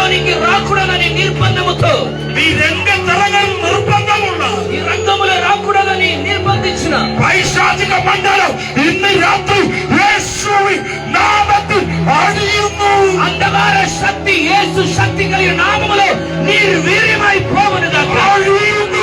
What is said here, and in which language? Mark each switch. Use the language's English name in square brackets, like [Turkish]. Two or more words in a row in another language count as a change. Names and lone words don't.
[Telugu] లోనికి రాకూడదని నిర్బంధముతో, ఈ రంగం నిర్బంధమున్న, ఈ రంగములో రాకూడదని నిర్బంధించిన [Malayalam] പൈശാചിക മണ്ഡലം ഇന്ന് രാത്രി യേശുവിൻ നാമത്തിൽ അടിയുന്നു. [Telugu] అంధకార శక్తి యేసు శక్తి కలిగిన నామములో నిర్వీర్యమై పోవునుగాక, [Malayalam] അടിയുന്നു.